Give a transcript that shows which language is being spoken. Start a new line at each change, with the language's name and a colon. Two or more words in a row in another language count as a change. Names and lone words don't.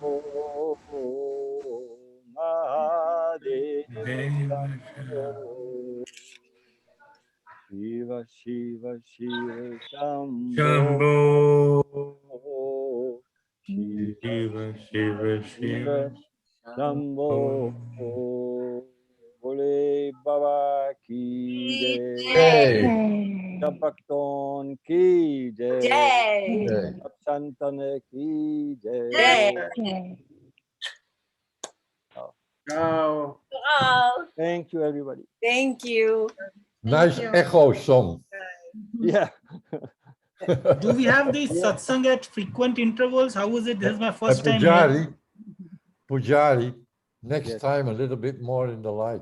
Hindi: Mahadeva Shambho. Shiva, Shiva, Shiva, Shambho. Shiva, Shiva, Shiva, Shambho. बोले बाबा की जय. सब भक्तों की जय. संतन की जय. Oh.
English: Thank you, everybody. Thank you. Nice echo song. Yeah. Do we have this satsang at frequent intervals? How is it? This is my first time. Pujari, next time a little bit more in the light.